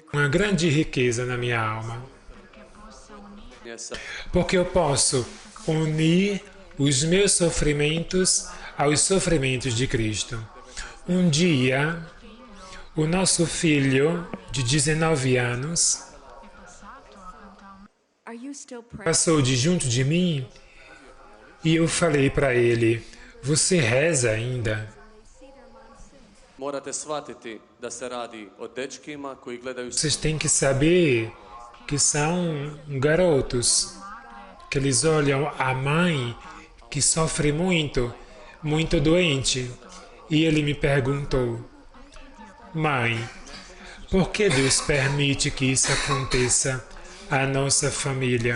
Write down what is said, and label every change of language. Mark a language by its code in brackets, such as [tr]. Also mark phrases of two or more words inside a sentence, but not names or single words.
[pt] uma grande riqueza na minha alma, sa porque eu posso unir os meus sofrimentos aos sofrimentos de Cristo. Um dia, o nosso filho de 19 anos [en] Are you still praying? [pt] passou de junto de mim e eu falei para ele, você reza ainda? [hr] morate shvatiti da se radi o dečkima koji gledaju [pt] Vocês têm que saber que são garotos, que eles olham a mãe que sofre muito, muito doente. E ele me perguntou, mãe, por que Deus permite que isso aconteça à nossa família?